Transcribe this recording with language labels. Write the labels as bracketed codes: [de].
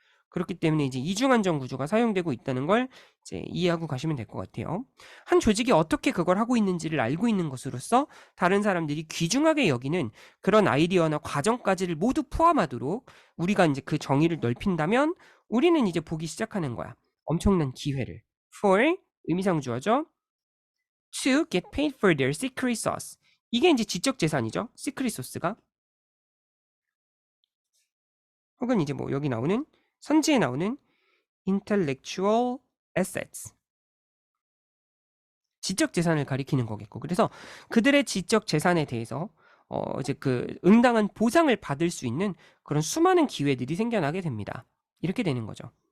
[ko] 그렇기 때문에 이제 이중한정 구조가 사용되고 있다는 걸 이제 이해하고 가시면 될 것 같아요. 한 조직이 어떻게 그걸 하고 있는지를 알고 있는 것으로서 다른 사람들이 귀중하게 여기는 그런 아이디어나 과정까지를 모두 포함하도록 우리가 이제 그 정의를 넓힌다면 우리는 이제 보기 시작하는 거야. 엄청난 기회를. For 의미상 주어죠. [en] To get paid for their secret sauce. [ko] 이게 이제 지적 재산이죠. 시크릿 소스가. 혹은 이제 뭐 여기 나오는 선지에 나오는 intellectual assets. 지적 재산을 가리키는 거겠고. 그래서 그들의 지적 재산에 대해서 이제 그 응당한 보상을 받을 수 있는 그런 수많은 기회들이 생겨나게 됩니다. 이렇게 되는 거죠.